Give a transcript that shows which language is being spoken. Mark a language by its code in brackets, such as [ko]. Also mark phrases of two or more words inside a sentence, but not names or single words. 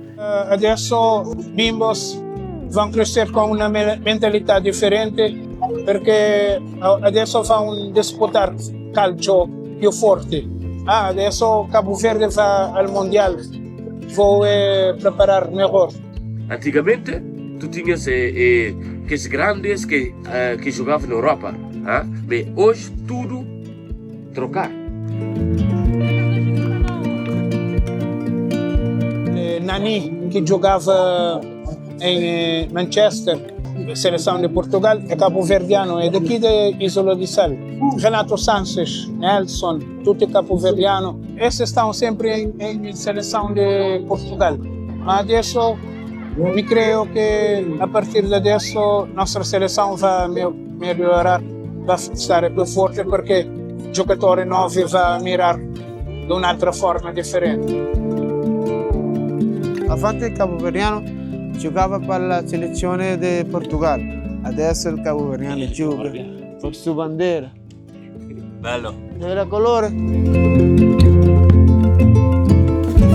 [it] Adesso bimbos vanno crescere con una mentalità differente perché adesso fa un disputare calcio più forte. Adesso Cabo Verde va al Mondiale. Vuoi preparare melhor. [pt] Antigamente tu tinhas aqueles grandes que jogavam na Europa. Bem, hoje tudo trocar. Nani, que jogava em Manchester, seleção de Portugal, é cabo-verdiano, é daqui da Isola de Sal. Renato Sanches, Nelson, tudo é cabo-verdiano. Esses estão sempre em seleção de Portugal. Mas adesso, me creio que a partir de adesso, nossa seleção vai melhorar, vai estar [it] più forte [pt] porque [it] giocatori nuovi [pt] vai mirar de [it] un'altra forma differente. Avanti il capoverdiano giocava per la selezione del Portogallo, adesso il capoverdiano gioca per sua bandiera. Bello. Era colore.